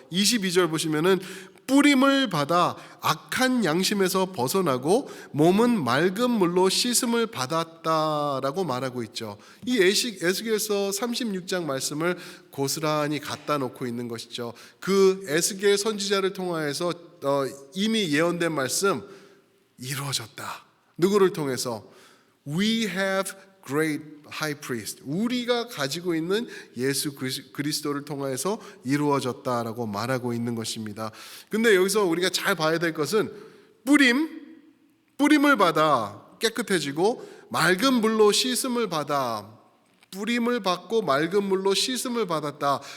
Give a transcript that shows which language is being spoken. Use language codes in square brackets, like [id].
[ko] 22절 보시면은 뿌림을 받아 악한 양심에서 벗어나고 몸은 맑은 물로 씻음을 받았다라고 말하고 있죠. 이 에스겔서 36장 말씀을 고스란히 갖다 놓고 있는 것이죠. 그 에스겔 선지자를 통하여서 이미 예언된 말씀 이루어졌다. 누구를 통해서? [en] We have great high priest. [ko] 우리가 가지고 있는 예수 그리스도를 통해서 이루어졌다라고 말하고 있는 것입니다. 근데 여기서 우리가 잘 봐야 될 것은 뿌림을 받아 깨끗해지고 맑은 물로 씻음을 받아, 뿌림을 받고 맑은 물로 씻음을 받았다.